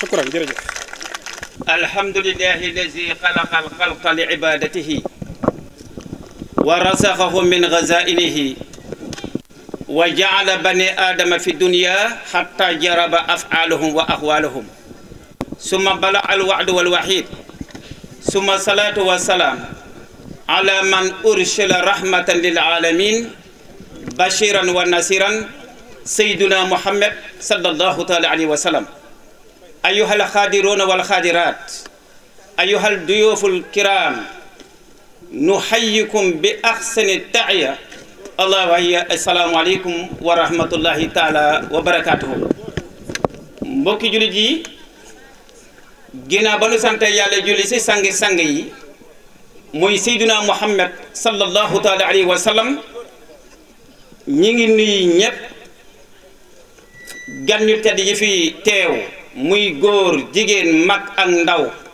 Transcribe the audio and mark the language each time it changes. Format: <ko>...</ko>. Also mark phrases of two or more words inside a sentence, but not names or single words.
<ar>الحمد لله الذي خلق الخلق لعبادته ورزقه من غزائنه وجعل بني آدم في الدنيا حتى جرب أفعالهم وأقوالهم ثم بلغ الوعد والوحيد ثم الصلاة والسلام على من أرسل رحمة للعالمين بشيرا ونصيرا سيدنا محمد صلى الله عليه وسلم. أيها الخادرون والخادرات أيها الضيوف الكرام نحييكم بأحسن التحية الله وهي السلام عليكم ورحمة الله تعالى وبركاته.</ar> <wo>mbokki jullit yi ginnaaw ba nu sant yàlla julli ci sang yi mooy Seydina Muhammad</wo> <ar>صلى الله تعالى عليه وسلم</ar> <wo>ñi ngi nuyu ñëpp gan ñu tedd yi fi teew muy góor jigéen mag ak ndaw</wo>